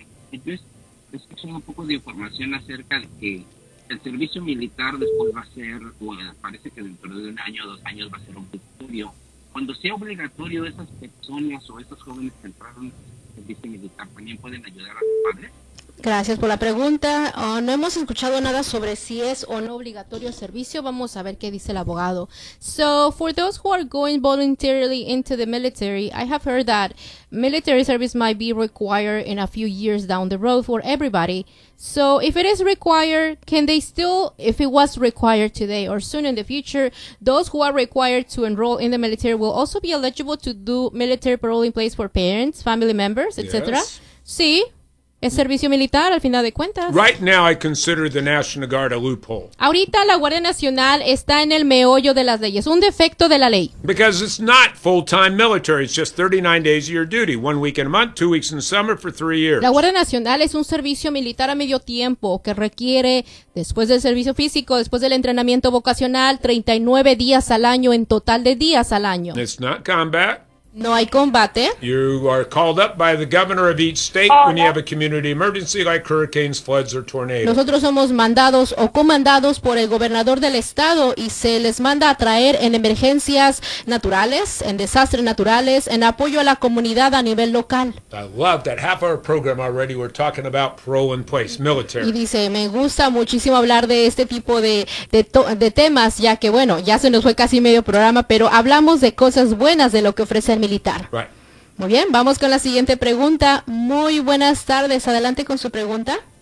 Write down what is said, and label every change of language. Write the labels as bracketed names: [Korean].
[Spanish] Es que son un poco de información acerca de que el servicio militar después va a ser, bueno, parece que dentro de 1 año o 2 años va a ser obligatorio. Cuando sea obligatorio, esas personas o esos jóvenes que entraron al servicio militar también pueden ayudar a sus padres. Gracias por la pregunta. No hemos escuchado nada sobre si es o no obligatorio el servicio. Vamos a ver qué dice el abogado. [English] So, for those who are going voluntarily into the military, I have heard that military service might be required in a few years down the road for everybody. So, if it is required, can they still, if it was required today or soon in the future, those who are required to enroll in the military will also be eligible to do military parole in place for parents, family members, etc.? Yes. [Spanish] Sí. Es servicio militar, al final de cuentas. [English] Right now, I consider the National Guard a loophole. [Spanish] Ahorita la Guardia Nacional está en el meollo de las leyes, un defecto de la ley. [English] Because it's not full-time military, it's just 39 days of your duty, 1 week in a month, 2 weeks in the summer for 3 years. [Spanish] La Guardia Nacional es un servicio militar a medio tiempo que requiere, después del servicio físico, después del entrenamiento vocacional, 39 días al año en total de días al año. [English] It's not combat. [Spanish] No hay combate. [English] You are called up by the governor of each state when you have a community emergency like hurricanes, floods, or tornadoes. [Spanish] Nosotros somos mandados o comandados por el gobernador del estado y se les manda a traer en emergencias naturales, en desastres naturales, en apoyo a la comunidad a nivel local. [English] I love that half our program already we're talking about pro and place, military. [Spanish] Y dice, me gusta muchísimo hablar de este tipo de temas, ya que bueno, ya se nos fue casi medio programa, pero hablamos de cosas buenas de lo que ofrece militar. [English] Right. [Spanish] Muy bien, vamos con la siguiente pregunta. Muy buenas tardes, adelante con su pregunta.